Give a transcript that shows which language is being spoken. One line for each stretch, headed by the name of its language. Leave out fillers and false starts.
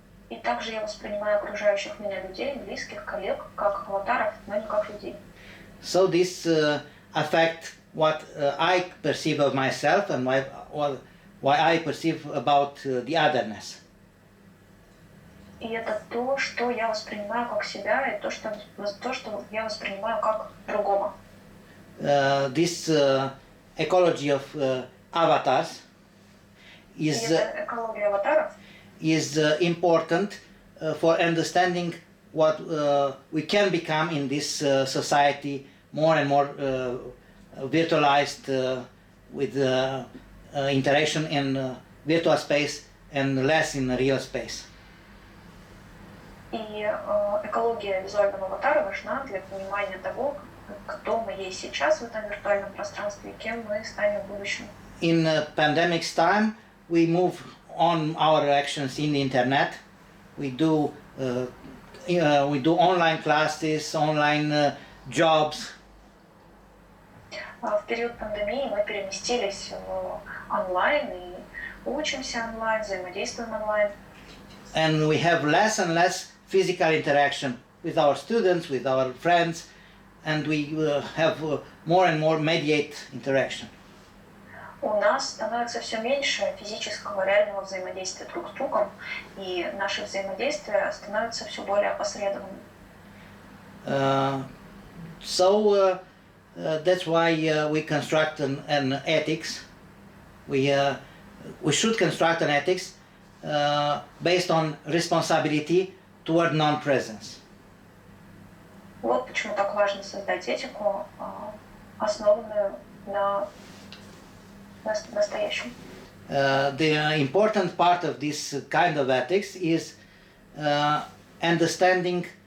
Russian: И также я воспринимаю окружающих меня людей, близких, коллег, как аватаров, но не как людей.
English: So this affects what I perceive of myself and why I perceive about the otherness.
Russian: И это то, что я воспринимаю как себя, и то, что я воспринимаю как другого.
English: This ecology of avatars is
Russian: экология аватаров
English: important for understanding what we can become in this society, more and more virtualized with interaction in virtual space and less in real space.
Russian: И экология визуального аватара важна для понимания того, кто мы есть сейчас в этом виртуальном пространстве и кем мы станем в будущем.
English: In pandemic's time, we move on our actions in the internet. We do online classes, online jobs.
Russian: В период пандемии мы переместились в онлайн и учимся онлайн, взаимодействуем онлайн.
English: And we have less and less physical interaction with our students, with our friends, and we have more and more mediate interaction.
Russian: У нас становится все меньше физического реального взаимодействия друг с другом, и наше взаимодействие становится все более опосредованным.
English: So that's why we construct an ethics. We should construct an ethics based on responsibility toward non-presence.
Russian: Вот почему так важно создать этику, основанную на настоящем.
English: The important part of this kind of ethics is understanding